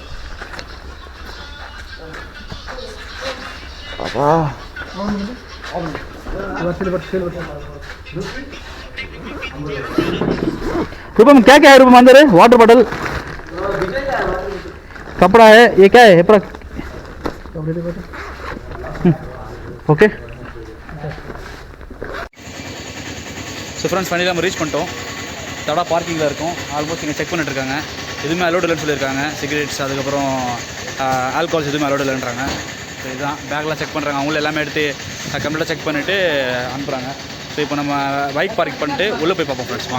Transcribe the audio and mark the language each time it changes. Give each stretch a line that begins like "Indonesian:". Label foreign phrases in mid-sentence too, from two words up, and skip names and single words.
Hindi: रुपये में क्या क्या है? रुपये में अंदर है वाटर बॉटल, कपड़ा है, ये क्या है? ओके.
English: ஸோ ஃப்ரெண்ட்ஸ், ஃபைனலி
Tamil: நம்ம ரீச் பண்ணிட்டோம். தடா பார்க்கிங்கில் இருக்கும். ஆல்மோஸ்ட் இங்கே செக் பண்ணிட்டுருக்காங்க. எதுவுமே அலோடு இல்லைன்னு சொல்லியிருக்காங்க. சிகரெட்ஸ், அதுக்கப்புறம் ஆல்கஹால்ஸ் எதுவுமே அலோடு இல்லைன்றாங்க. ஸோ இதுதான் பேக்லாம் செக் பண்ணுறாங்க. அவங்களும் எல்லாமே எடுத்து கம்ப்ளீட்டாக செக் பண்ணிவிட்டு அனுப்புகிறாங்க. ஸோ இப்போ நம்ம
English: பைக் பார்க்
Tamil: பண்ணிட்டு உள்ளே போய் பார்ப்போம் ஃப்ரெண்ட்ஸ்.